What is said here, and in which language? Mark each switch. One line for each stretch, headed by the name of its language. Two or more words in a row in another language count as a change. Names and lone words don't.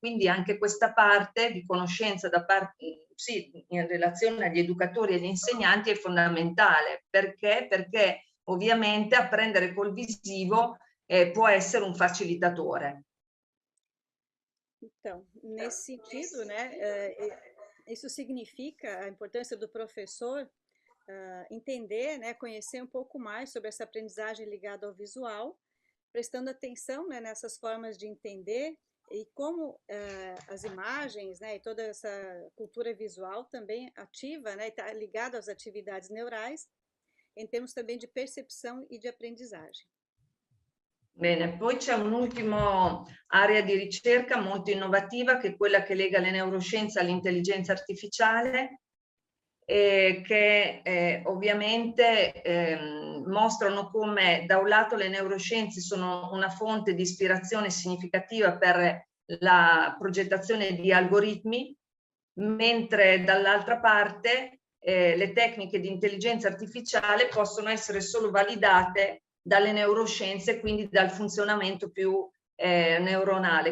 Italian: quindi anche questa parte di conoscenza da parte, sì, in relazione agli educatori e agli insegnanti è fondamentale. Perché? Perché ovviamente apprendere col visivo può essere um facilitatore.
Portuguese: Então, nesse sentido, né, isso significa a importância do professor entender, né, conhecer um pouco mais sobre essa aprendizagem ligada ao visual, prestando atenção, né, nessas formas de entender e como as imagens, né, e toda essa cultura visual também ativa, né, está ligada às atividades neurais, em termos também de percepção e de aprendizagem.
Italian: Bene, poi c'è un'ultima area di ricerca molto innovativa che è quella che lega le neuroscienze all'intelligenza artificiale, che ovviamente mostrano come da un lato le neuroscienze sono una fonte di ispirazione significativa per la progettazione di algoritmi, mentre dall'altra parte le tecniche di intelligenza artificiale possono essere solo validate dalle neuroscienze, quindi dal funzionamento più neuronale.